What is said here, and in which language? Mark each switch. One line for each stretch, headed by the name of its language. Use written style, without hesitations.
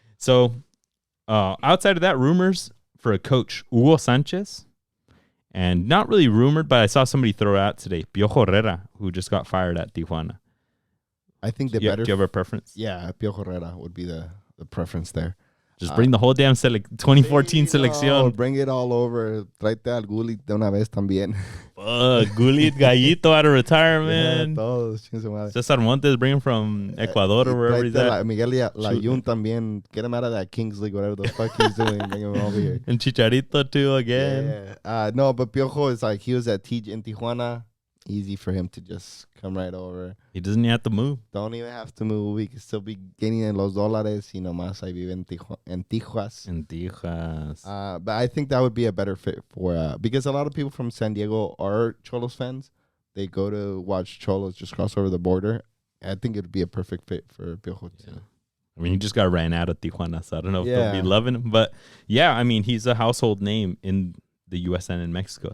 English: So, outside of that, rumors for a coach, Hugo Sanchez. And not really rumored, but I saw somebody throw out today, Piojo Herrera, who just got fired at Tijuana. I think Do you have a preference? Yeah, Piojo Herrera would be the preference there. Just bring the whole damn 2014 selección. Bring it all over.
Spanish: Tráete al Gullit de una vez también.
English: Gullit, Gallito out of retirement. Yeah, todos. Cesar Montes, bring him from Ecuador or wherever he's at. Miguel Layun también. Get him out of that Kings League, whatever the fuck he's doing. Bring him over here. And Chicharito too again. Yeah. No, but Piojo is like, he was at in Tijuana. Easy for him to just come right over. He doesn't have to move. Don't even have to move. We can still be gaining in
Spanish: los dólares. Y nomás ahí vive en Tijuas. En Tijuas.
English: But I think that would be a better fit for... because a lot of people from San Diego are Cholos fans. They go to watch Cholos just cross over the border. I think it would be a perfect fit for Piojo. Yeah. I mean, he just got ran out of Tijuana, so I don't know if they'll be loving him. But yeah, I mean, he's a household name in the U.S. and in Mexico.